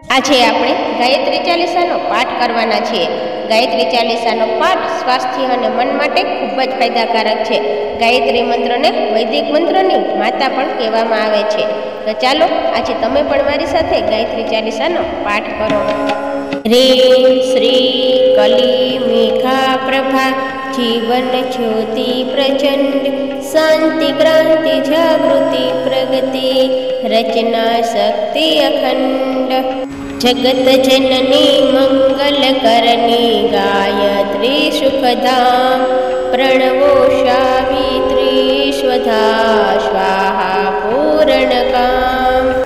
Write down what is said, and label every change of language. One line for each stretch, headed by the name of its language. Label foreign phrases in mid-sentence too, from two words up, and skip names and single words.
Gujarati: આજે આપણે ગાયત્રી ચાલીસાનો પાઠ કરવાના છીએ। ગાયત્રી ચાલીસાનો પાઠ સ્વાસ્થ્ય અને મન માટે ખૂબ જ ફાયદાકારક છે। ગાયત્રી મંત્રને વૈદિક મંત્રની માતા પણ કહેવામાં આવે છે। તો ચાલો આજે તમે પણ મારી સાથે ગાયત્રી ચાલીસાનો પાઠ કરો।
Hindi: ह्रीं श्री कली मेघा प्रभा जीवन ज्योति प्रचंड शांति क्रांति जागृति प्रगति रचना शक्ति अखंड जगत जननी मंगल करणी गायत्री सुखधाम प्रणवो सावित्री स्वधा स्वाहा पूर्णकाम